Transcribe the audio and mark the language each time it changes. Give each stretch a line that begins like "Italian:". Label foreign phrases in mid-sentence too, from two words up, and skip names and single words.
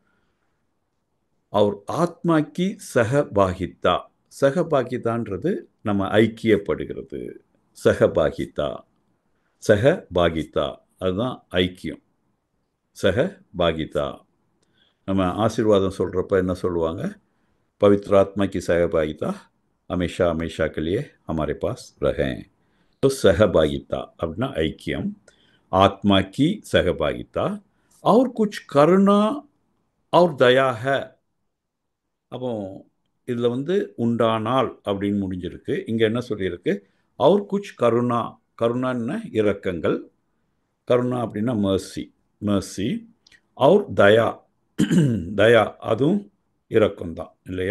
Hindi: और आत्मा की
Tamil: சகபாகிதான்றது நம்ம ஐக்கியப்படுகிறது. சகபாகிதா அதுதான் ஐக்கியம். சகபாகிதா. நம்ம ஆசீர்வாதம் சொல்கிறப்ப என்ன சொல்லுவாங்க?
Hindi: पवित्र आत्मा की सहभागिता हमेशा के लिए हमारे पास रहें. तो सहभागिता
Tamil: அப்படின்னா ஐக்கியம்,
Hindi: ஆத்மா की सहभागिता. और कुछ करुणा और दया है.
Tamil: அப்போ இதில் வந்து உண்டானால் அப்படின்னு முடிஞ்சிருக்கு. இங்கே என்ன சொல்லியிருக்கு?
Hindi: और कुछ
Tamil: கருணான்னா இரக்கங்கள், கருணா அப்படின்னா மர்சி.
Hindi: और दया
Tamil: அதுவும் இரக்கம்தான் இல்லையா.